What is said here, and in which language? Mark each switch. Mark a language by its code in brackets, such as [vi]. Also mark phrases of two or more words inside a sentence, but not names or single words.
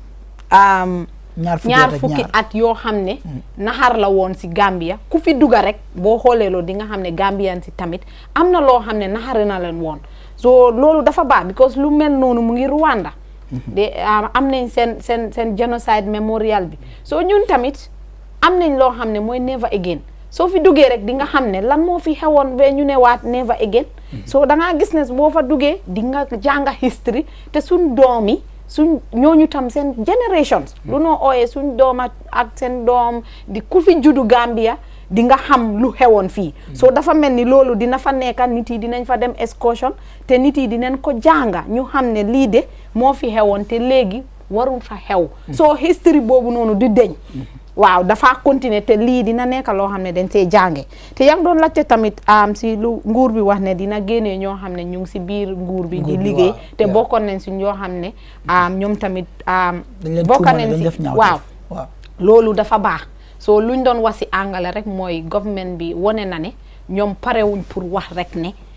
[wo] ñaar fukki at yoo xam ne naxar la woon si Gambia ku fi dugga rek boo xoolee loolu di nga xam ne Gambian si tamit am na loo xam ne naxari na leen woon so loolu dafa baax because lu mel noonu mu ngi Rwanda de am nañ seen [en] genocide memorial [wo] bi so ñun tamit am nañ loo xam ne mooy [en] never again [wo] soo fi duggee rek di nga xam ne lan moo fi xewoon ba ñu ne waat [en] never again [wo] so da ngaa gis ne boo fa duggee di nga jànga history te suñ doom yi suñ ñooñu tam seen generations lu noo ooyee suñ doom ak seen doom di ku fi juddu Gambia di nga xam lu xewoon fii so dafa mel ni loolu dina fa nekka nit yi dinañ fa dem excursion te nit yi dinañ ko jànga ñu xam ne lii de moo fi xewoon te léegi warul fa xew so history boobu noonu di deñ waaw dafa continuer te lii dina nekk loo xam ne dañ see jànge te yaa ngi doon laajte tamit si lu nguur bi wax ne dina génnee ñoo xam ne ñu ngi si biir nguur bi di liggéey te bokkoon nañ si ñoo xam ne ñoom tamit bokkoon nañ si waaw loolu dafa baax so luñ doon wax si angale rek mooy government bi wone na ne ñoom parewuñ pour wax rek ne